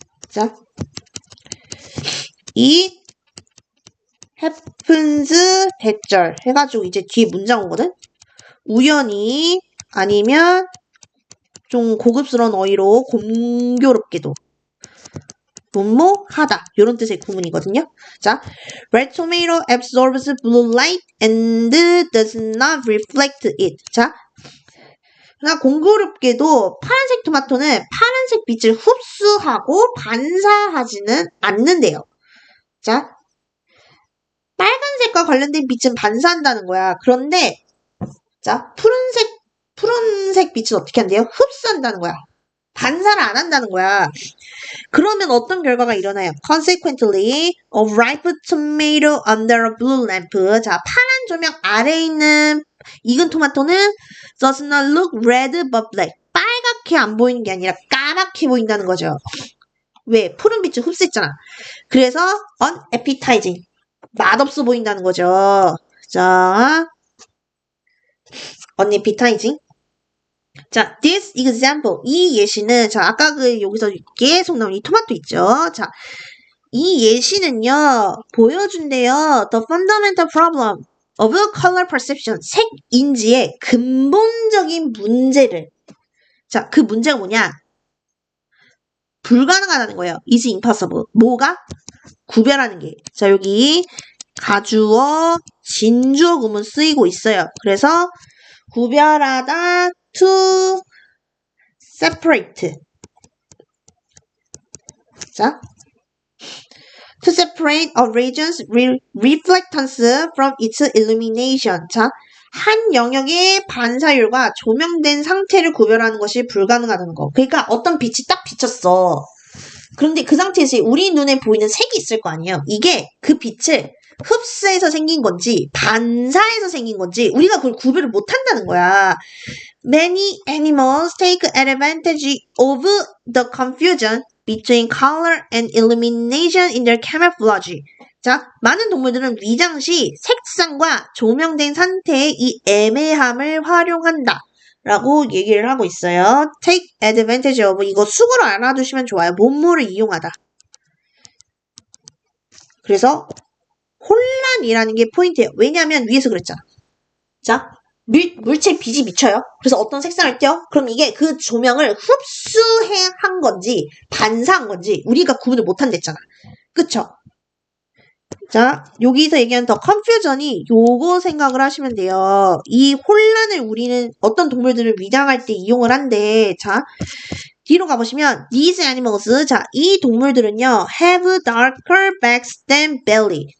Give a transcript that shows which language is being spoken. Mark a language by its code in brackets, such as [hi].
[ko] 자, [en] it happens [ko] 대절 해가지고 이제 뒤에 문장 오거든? 우연히 아니면 좀 고급스러운 어휘로 공교롭게도 뭐뭐하다 이런 뜻의 구문이거든요. [en] 자, red tomato absorbs blue light and does not reflect it. [ko] 자, 그러나 공교롭게도 파란색 토마토는 파란색 빛을 흡수하고 반사하지는 않는데요. 자, 빨간색과 관련된 빛은 반사한다는 거야. 그런데 자, 푸른색 빛은 어떻게 한대요? 흡수한다는 거야. 반사를 안 한다는 거야. 그러면 어떤 결과가 일어나요? [en] Consequently, a ripe tomato under a blue lamp. [ko] 자, 파란 조명 아래에 있는 익은 토마토는 [en] does not look red but black. [ko] 빨갛게 안 보이는 게 아니라 까맣게 보인다는 거죠. 왜? 푸른 빛을 흡수했잖아. 그래서 unappetizing. 맛없어 보인다는 거죠. 자, unappetizing. 자, [en] this example, [ko] 이 예시는, 자, 아까 여기서 계속 나온 이 토마토 있죠? 자, 이 예시는요, 보여준대요. [en] The fundamental problem of color perception, [ko] 색 인지의 근본적인 문제를. 자, 그 문제가 뭐냐? 불가능하다는 거예요. [en] is impossible. [ko] 뭐가? 구별하는 게. 자, 여기 가주어, 진주어 구문 쓰이고 있어요. 그래서 구별하다, [en] to separate. 자, to separate a region's reflectance from its illumination. [ko] 자, 한 영역의 반사율과 조명된 상태를 구별하는 것이 불가능하다는 거. 그러니까 어떤 빛이 딱 비쳤어. 그런데 그 상태에서 우리 눈에 보이는 색이 있을 거 아니에요. 이게 그 빛을 흡수해서 생긴 건지 반사해서 생긴 건지 우리가 그걸 구별을 못 한다는 거야. [en] Many animals take advantage of the confusion between color and illumination in their camouflage. [ko] 자, 많은 동물들은 위장 시 색상과 조명된 상태의 이 애매함을 활용한다. 라고 얘기를 하고 있어요. [en] Take advantage of. [ko] 이거 숙으로 알아두시면 좋아요. 몸모를 이용하다. 그래서 혼란이라는 게 포인트예요. 왜냐하면 위에서 그랬잖아. 자, 물체 빛이 비쳐요. 그래서 어떤 색상을 띄어? 그럼 이게 그 조명을 흡수한 건지 반사한 건지 우리가 구분을 못한댔잖아. 그쵸? 자, 여기서 얘기하는 더 컨퓨전이 요거 생각을 하시면 돼요. 이 혼란을 우리는 어떤 동물들을 위장할 때 이용을 한대. 자, 뒤로 가보시면 [en] these animals, [ko] 자, 이 동물들은요 [en] have darker backs than belly.